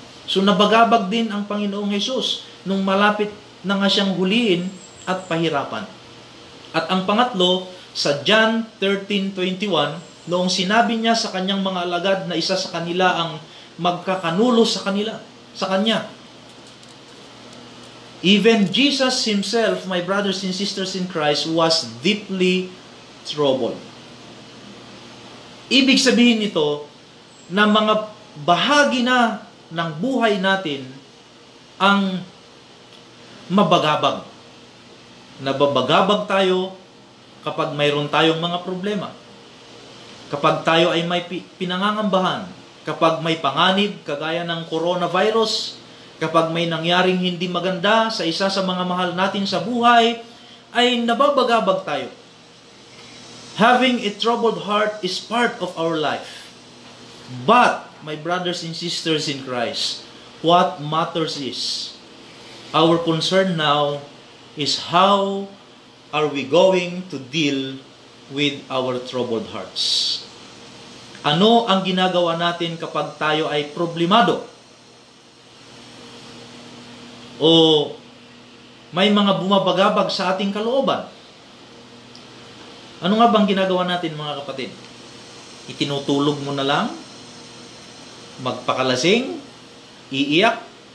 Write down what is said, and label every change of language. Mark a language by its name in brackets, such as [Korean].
[Filipino] So nabagabag din ang Panginoong Jesus nung malapit na nga siyang huliin at pahirapan. At ang pangatlo, sa John 13:21, noong sinabi niya sa kanyang mga alagad na isa sa kanila ang magkakanulo sa kanya. [English] Even Jesus himself, my brothers and sisters in Christ, was deeply troubled. [Filipino] Ibig sabihin nito na mga bahagi na ng buhay natin ang mabagabag. Nababagabag tayo kapag mayroon tayong mga problema. Kapag tayo ay may pinangangambahan, kapag may panganib kagaya ng coronavirus, kapag may nangyaring hindi maganda sa isa sa mga mahal natin sa buhay, ay nababagabag tayo. [English] Having a troubled heart is part of our life. But, my brothers and sisters in Christ, what matters is, our concern now is how are we going to deal with our troubled hearts. [Filipino] Ano ang ginagawa natin kapag tayo ay problemado? O may mga bumabagabag sa ating kalooban? Ano nga bang ginagawa natin, mga kapatid? Itinutulog mo na lang? Magpakalasing? Iiyak?